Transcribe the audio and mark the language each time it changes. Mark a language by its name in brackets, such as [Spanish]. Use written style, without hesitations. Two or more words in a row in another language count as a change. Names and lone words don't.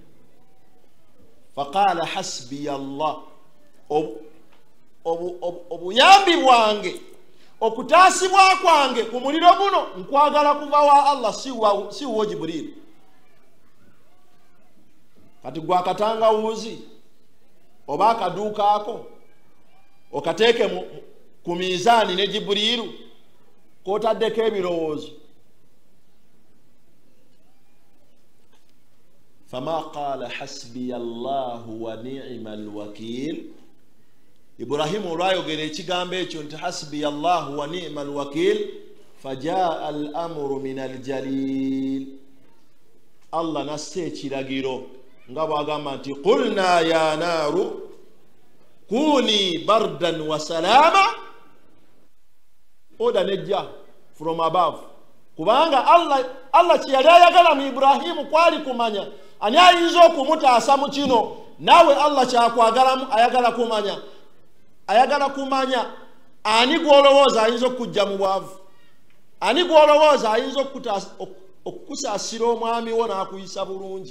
[Arabic] فقال حسبي الله, [Ganda] obuyambi bwange, okutaasibwa kwange ku muliro guno nkwagala kuva wa Allah, si wo Jibril. Kati gwe akatangawuuzi oba akaduukaako okateeke ku mizaani ne Jibril k'otaddeko ebirowoozo. [Arabic] فما قال حسبي الله ونعم الوكيل. [Ganda] Ibrahimu olwayogera ekigambo ekyo nti [Arabic] حسبي الله ونعم الوكيل، فجاء الأمر من الجليل. [Ganda] Allah nasse ekiragiro nga bw'agamba nti [Arabic] قلنا يا نار كوني بردا وسلاما. [Ganda] Oda nejja [English] from above, [Ganda] kubanga Allah kiyali ayagala mu Ibrahimu kwali kumanya ani ayinza okumutaasa mu kino. Naawe Allah kyakwagalamu ayagala kumanya ani gw'olowooza ayinza okujja mu bwavu, ani gw'olowooza ayinza okukusaasira omwami wo n'akuyisa bulungi.